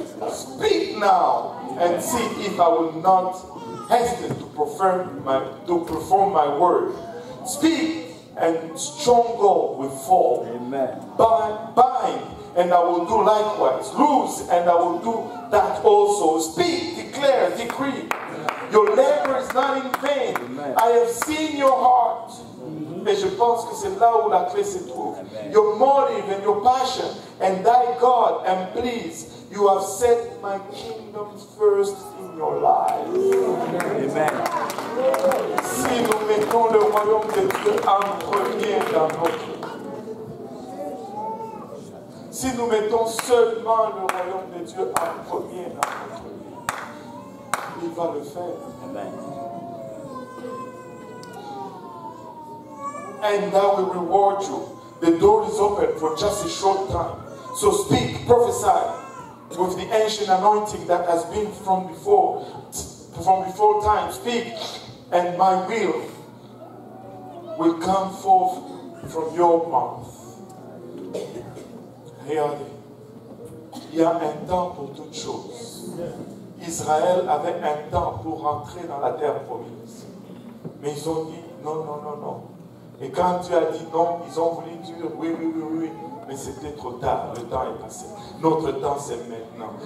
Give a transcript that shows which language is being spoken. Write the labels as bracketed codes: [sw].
[en] Speak now and see if I will not hesitate to perform my word. Speak and stronghold will fall. Amen. Bind and I will do likewise. Loose and I will do that also. Speak, declare, decree. Your labor is not in vain. Amen. I have seen your heart. [fr] Et je pense que c'est là où la clé se trouve. [en] Your motive and your passion. And thy God am pleased. You have set my kingdom first in your life. Amen. [fr] Si nous mettons le royaume de Dieu en premier dans notre vie. Si nous mettons seulement le royaume de Dieu en premier dans notre vie, il va le faire. Amen. [en] And that will reward you. The door is open for just a short time. So speak, prophesy with the ancient anointing that has been from before time. Speak, and my will come forth from your mouth. [fr] Regardez, il y a un temps pour toutes choses. Israël avait un temps pour rentrer dans la terre promise. Mais ils ont dit non, non, non, non. Et quand Dieu a dit non, ils ont voulu dire oui, oui, oui, oui. Mais c'était trop tard, le temps est passé. Notre temps, c'est maintenant.